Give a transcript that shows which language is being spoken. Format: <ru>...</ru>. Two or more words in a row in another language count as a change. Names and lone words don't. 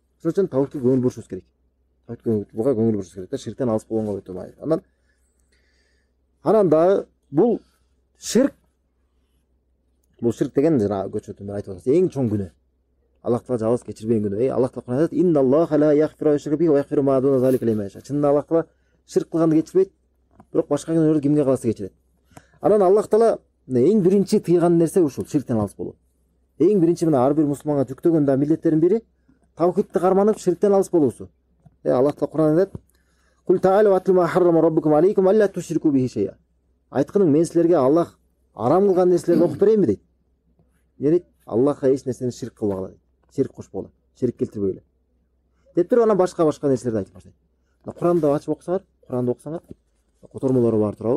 <ky>Ошон үчүн таухидке көңүл бурушубуз керек. Таухидке көңүл бурушубуз керек да, ширктен алыс болгонго өтө майыр. Анан дагы бул ширк деген жана көчөтүн айтып атат. Эң чоң күнөө. Аллах Таала жалгыз кечирбеген күнөө. Аллах Таала Куранда айтат:</ky> <ar>"إن الله لا يغفر يشرك به ويغفر ما دون ذلك لمن يشاء."</ar> <ky>Чынында Аллах Таала ширк кылганды кечирбейт, бирок башка күнөөлөрдү кимге калса кечирет. Анан Аллах Таала эң биринчи тыйган нерсе ушул ширктен алыс болуу. Эң биринчи мына ар бир мусулманга жүктөгөн да милдеттердин бири таухидти карманып ширктен алыс болуусу. Аллах Таала Куранда айтат:</ky> <ar>"قل تعالوا أتل ما حرم ربكم عليكم ألا تشركوا به شيئا."</ar> <ky>Айткының мен силерге Аллах арам кылган нерселерди окуп берейинби дейт. Не дейт? Аллахка эч нерсени ширк кылбагыла дейт. Ширк кошпогула, ширк келтирбегиле. Деп туруп анан башка нерселерди айтып баштайт. Куранды ачып окусаңар, Куранды окусаңар, котормолору бар туурабы?</ky>